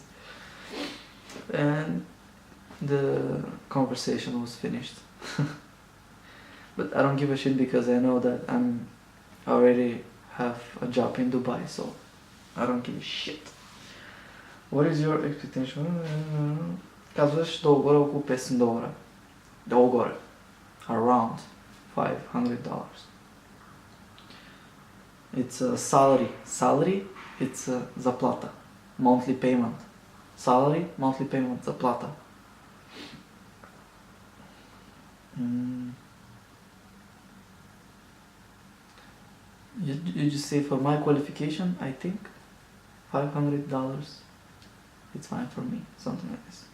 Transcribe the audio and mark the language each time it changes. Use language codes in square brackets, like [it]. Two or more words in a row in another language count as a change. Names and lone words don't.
[en] And the conversation was finished. But I don't give a shit because I know that I already have a job in Dubai, so I don't give a shit. What is your expectation? [bg] Казваш долу-горе около $500. Долу-горе. [en] Around $500. It's a salary. Salary, it's a заплата. Monthly payment. Salary, monthly payment, заплата. You just say, for my qualification, I think $500, it's fine for me, something like this.